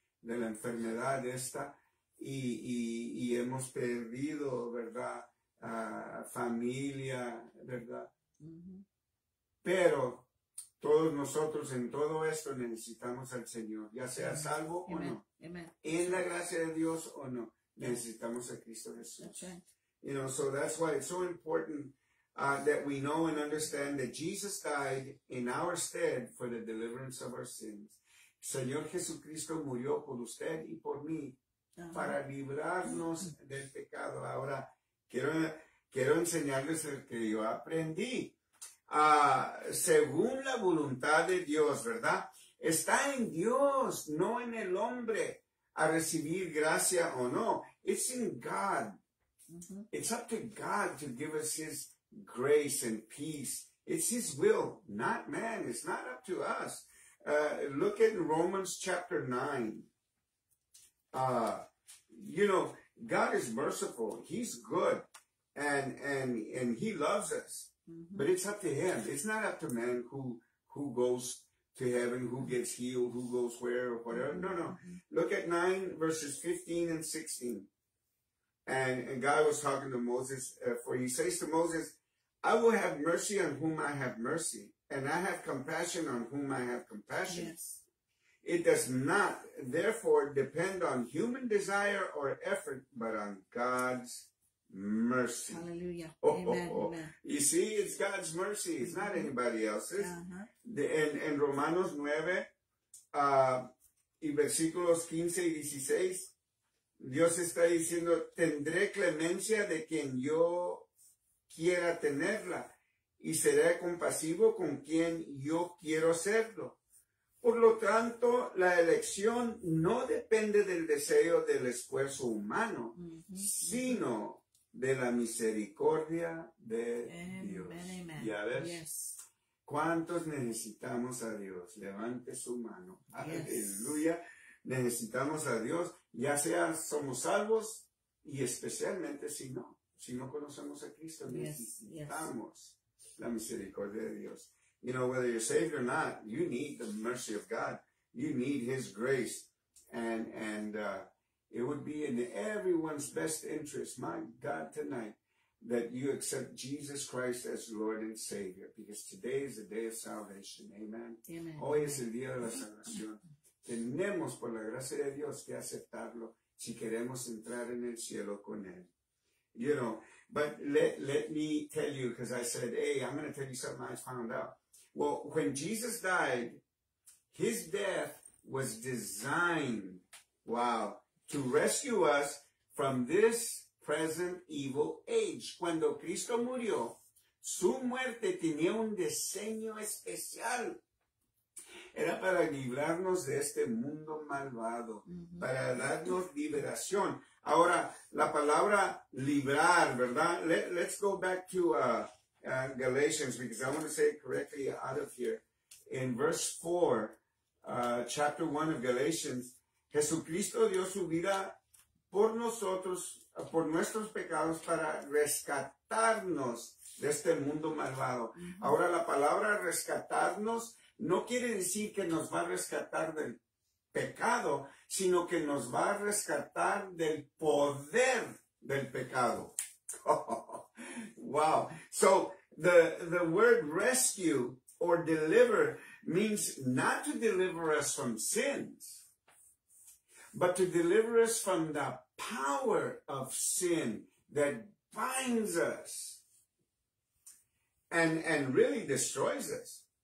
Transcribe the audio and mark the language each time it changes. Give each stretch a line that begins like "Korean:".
Spanish: De la enfermedad esta, y hemos perdido, ¿verdad? Familia, ¿verdad? Pero todos nosotros en todo esto necesitamos al Señor, ya sea salvo o no.
English: Amen.
Spanish: En la gracia de Dios o no, necesitamos a Cristo Jesús.
English: That's right. You know, so that's why it's so important that we know and understand that Jesus died in our stead for the deliverance of our sins.
Spanish: Señor Jesucristo murió por usted y por mí para librarnos del pecado. Ahora, quiero enseñarles el que yo aprendí. Según la voluntad de Dios, ¿verdad? Está en Dios, no en el hombre, a recibir gracia o no.
English: It's in God. It's up to God to give us His grace and peace. It's His will, not man. It's not up to us. Look at Romans chapter 9. You know, God is merciful. He's good. And He loves us. But it's up to Him. It's not up to man who goes to heaven, who gets healed, who goes where or whatever. No. Look at 9 verses 15 and 16. And God was talking to Moses, for He says to Moses, I will have mercy on whom I have mercy, and I have compassion on whom I have compassion. Yes. It does not, therefore, depend on human desire or effort, but on God's mercy. Hallelujah. Amen. Amen. You see, it's God's mercy. It's not anybody else's.
Spanish: En Romanos 9 y versículos 15 y 16, Dios está diciendo, tendré clemencia de quien yo quiera tenerla y seré compasivo con quien yo quiero serlo. Por lo tanto, la elección no depende del deseo del esfuerzo humano, sino de la misericordia de Dios.
English: Amen.
Spanish: ¿Ya ves?
English: Yes.
Spanish: ¿Cuántos necesitamos a Dios? Levante su mano.
English: Yes.
Spanish: Aleluya. Necesitamos a Dios, ya sea somos salvos y especialmente si no conocemos a Cristo, necesitamos la misericordia de Dios.
English: You know, whether you're saved or not, you need the mercy of God. You need His grace. And it would be in everyone's best interest, my God, tonight, that you accept Jesus Christ as Lord and Savior, because today is the day of salvation. Amen. Amen.
Spanish: Hoy es el día de la salvación. Tenemos por la gracia de Dios que aceptarlo si queremos entrar en el cielo con Él.
English: You know, but let me tell you, because I said, hey, I'm going to tell you something I found out. Well, when Jesus died, His death was designed, to rescue us from this present evil age.
Spanish: Cuando Cristo murió, su muerte tenía un diseño especial. Era para librarnos de este mundo malvado, para darnos liberación. Ahora, la palabra librar, ¿verdad?
English: Let's go back to Galatians, because I want to say it correctly out of here. In verse 4, chapter 1 of Galatians,
Spanish: Jesucristo dio su vida por nosotros, por nuestros pecados, para rescatarnos de este mundo malvado. Ahora, la palabra rescatarnos no quiere decir que nos va a rescatar del pecado, sino que nos va a rescatar del poder del pecado.
English: Wow. So the word rescue or deliver means not to deliver us from sins, but to deliver us from the power of sin that binds us and really destroys us.